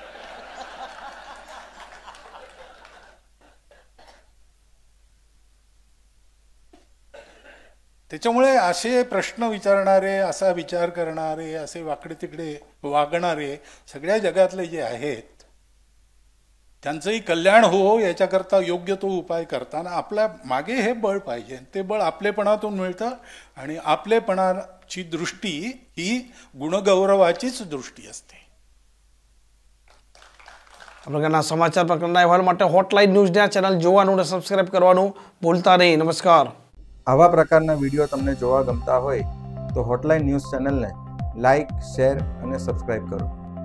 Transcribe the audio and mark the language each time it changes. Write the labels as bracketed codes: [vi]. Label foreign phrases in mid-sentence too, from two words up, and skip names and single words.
[mr] त्याच्यामुळे असे प्रश्न विचारणारे, असा विचार करणारे, असे वाकडे तिकडे वागणारे सगळ्या जगातले जे आहेत त्यांचंही कल्याण हो याच्याकरता योग्य तो उपाय करताना आपल्या मागे हे बळ पाहिजे. ते बळ आपलेपणातून मिळतं आणि आपलेपणाची दृष्टी ही गुणगौरवाचीच दृष्टी असते. [gu] આ પ્રકારના સમાચાર પ્રકરણના અહેવાલ માટે હોટલાઇન ન્યૂઝની આ ચેનલ જોવાનું અને સબસ્ક્રાઇબ કરવાનું ભૂલતા નહીં. નમસ્કાર. આવા પ્રકારના વિડીયો તમને જોવા ગમતા હોય તો હોટલાઇન ન્યૂઝ ચેનલને લાઇક, શેર અને સબસ્ક્રાઇબ કરો.